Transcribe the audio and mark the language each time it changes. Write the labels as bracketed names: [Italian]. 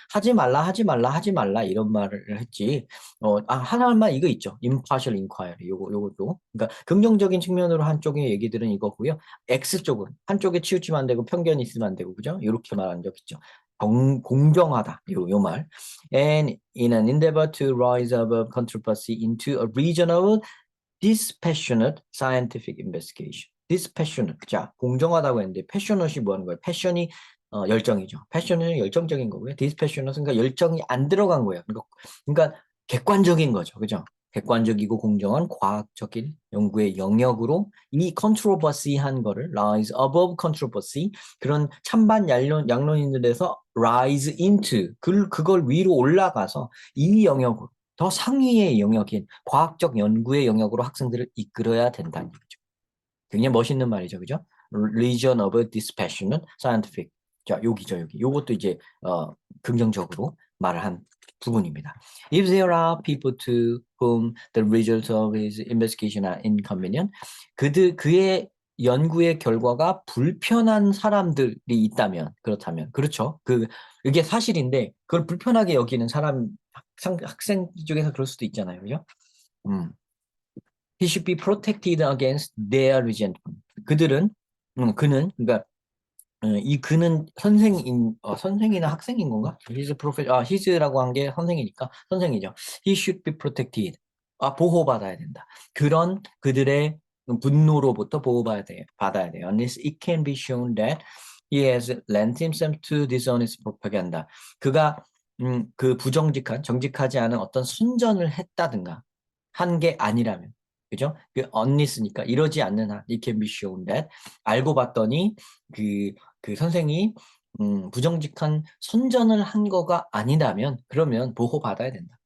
[Korean] 하지 말라, 하지 말라, 하지 말라 이런 말을 했지. 하나만 이거 있죠. [English] impartial inquiry. [Korean] 요것도. 그러니까 긍정적인 측면으로 한쪽의 얘기들은 이거고요. X쪽은 한쪽에 치우치면 안 되고 편견이 있으면 안 되고 그죠? 이렇게 말한 적 있죠. 공정하다. 요 말. [English] And in an endeavor to rise above controversy into a regional dispassionate scientific investigation. dispassionate. [Korean] 자, 공정하다고 했는데 passionate이 뭐 하는 거예요? 패션이 열정이죠. 패션은 열정적인 거고요. 디스패셔너스 그러니까 열정이 안 들어간 거예요. 그러니까 객관적인 거죠. 그죠? 객관적이고 공정한 과학적인 연구의 영역으로 이 컨트로버시한 거를 [English] rise above controversy [Korean] 그런 찬반 양론인들에서 rise into 그걸 위로 올라가서 이 영역으로 더 상위의 영역인 과학적 연구의 영역으로 학생들을 이끌어야 된다는 얘기죠. 굉장히 멋있는 말이죠. 그죠? [English] Region of Dispassionate Scientific. [Korean] 자, 여기죠, 여기. 요것도 이제 긍정적으로 말을 한 부분입니다. [English] If there are people to whom the results of his investigation are inconvenient, [Korean] 그의 연구의 결과가 불편한 사람들이 있다면, 그렇다면, 그렇죠. 이게 사실인데, 그걸 불편하게 여기는 학생 중에서 그럴 수도 있잖아요. 그죠? [English] He should be protected against their resentment. [Korean] 그는, 그러니까 그는 선생이나 학생인 건가? his라고 한 게 선생이니까 선생이죠. [English] He should be protected. [Korean] 보호받아야 된다. 그들의 분노로부터 받아야 돼요. [English] Unless it can be shown that he has lent himself to dishonest propaganda. [Korean] 그가 그 정직하지 않은 어떤 순전을 했다든가 한 게 아니라면, 그죠? unless니까 이러지 않는 한, [English] it can be shown that [Korean] 알고 봤더니 그 선생이 부정직한 선전을 한 거가 아니라면 그러면 보호받아야 된다.